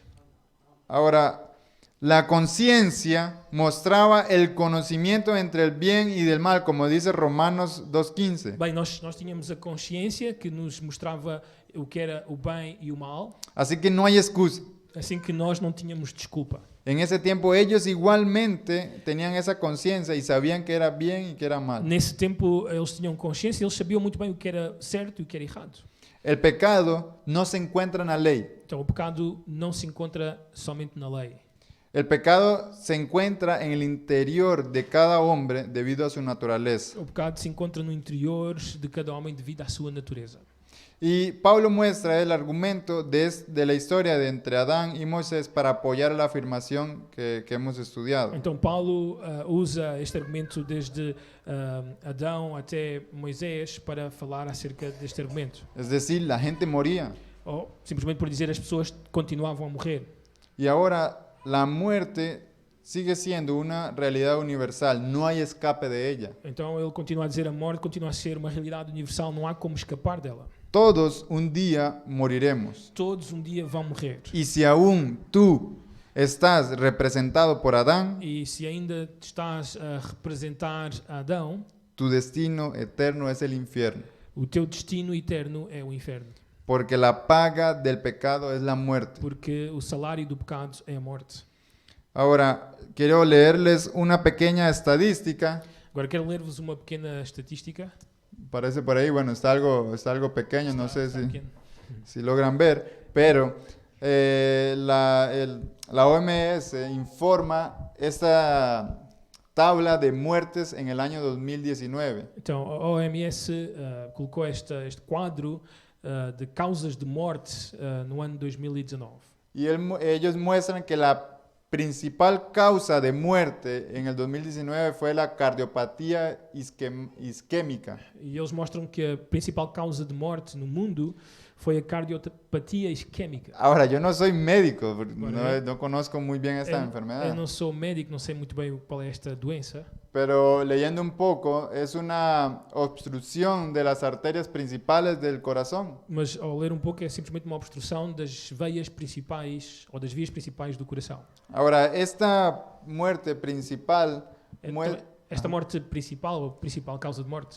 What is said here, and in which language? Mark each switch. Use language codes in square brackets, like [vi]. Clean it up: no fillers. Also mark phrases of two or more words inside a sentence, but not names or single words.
[es] Ahora, la conciencia mostraba el conocimiento entre el bien y del mal, como dice Romanos 2:15. [pt] Bem, nós tínhamos a consciência que nos mostrava o que era o bem e o mal, [es] Así que no hay excusa. [pt] assim que nós não tínhamos desculpa. [es] En ese tiempo ellos igualmente tenían esa conciencia y sabían que era bien y que era mal. [pt] Nesse tempo eles tinham consciência, eles sabiam muito bem o que era certo e o que era errado. [es] El pecado no se encuentra en la ley. [pt] Então o pecado não se encontra somente na lei. [es] El pecado se encuentra en el interior de cada hombre debido a su naturaleza. [pt] O pecado se encontra no interior de cada homem devido à sua natureza. [es] Y Pablo muestra el argumento de la historia de entre Adán y Moisés para apoyar la afirmación que hemos estudiado. [pt] Então Paulo usa este argumento desde Adão até Moisés para falar acerca deste argumento. [es] Es decir, la gente moría. [pt] Ou simplesmente por dizer as pessoas continuavam a morrer. [es] Y ahora la muerte sigue siendo una realidad universal, no hay escape de ella. [pt] Então ele continua a dizer a morte continua a ser uma realidade universal, não há como escapar dela. [es] Todos un día moriremos. [pt] Todos um dia vão morrer. [es] Y si aún tú estás representado por Adán, [pt] E se ainda estás a representar Adão, [es] tu destino eterno es el infierno, [pt] o teu destino eterno é o inferno. [es] porque la paga del pecado es la muerte. [pt] Porque o salário do pecado é a morte. [es] Ahora, quiero leerles una pequeña estadística. [pt] Agora quero ler-vos uma pequena estatística. [es] Parece por ahí, bueno, está algo pequeño, no sé [pt] Está pequeno. [es] si logran ver, pero la OMS informa esta tabla de muertes en el año 2019. [pt] Então, a OMS colocou este quadro de causas de morte no ano 2019. [es] Y ellos muestran que la principal causa de muerte en el 2019 fue la cardiopatía isquémica. [pt] E eles mostram que a principal causa de morte no mundo foi a cardiopatia isquémica. [es] Ahora, yo no soy médico, Bueno, no conozco muy bien esta [pt] Eu [es] enfermedad, [pt] não sou médico, não sei muito bem qual é esta doença, [es] pero leyendo un poco, es una obstrucción de las arterias principales del corazón. [pt] mas ao ler um pouco é simplesmente uma obstrução das veias principais ou das vias principais do coração. [es] Ahora, esta muerte principal [pt] Então, esta morte principal, ou principal causa de morte,